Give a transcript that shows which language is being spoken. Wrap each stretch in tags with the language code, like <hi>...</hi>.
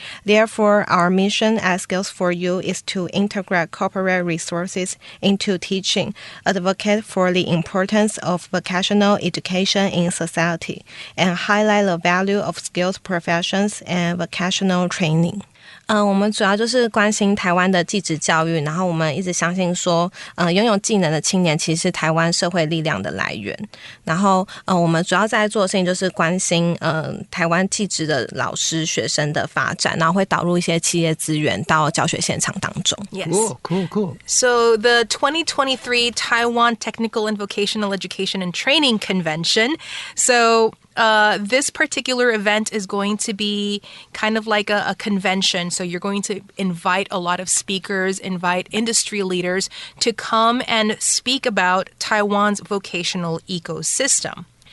<en>Therefore, our mission at Skills for You is to integrate corporate resources into teaching, advocate for the importance of vocational education in society, and highlight the value of skilled professions and vocational training.</en> <zh>我们主要就是关心台湾的技职教育，然后我们一直相信说，拥有技能的青年其实是台湾社会力量的来源。然后，我们主要在做的事情就是关心台湾技职的老师、学生的发展，然后会导入一些企业资源到教学现场当中。</zh> <en>Yes. Cool. So the 2023 Taiwan Technical and Vocational Education and Training Convention. So this particular event is going to be kind of like a convention. So you're going to invite a lot of speakers, invite industry leaders to come and speak about Taiwan's vocational ecosystem.</en>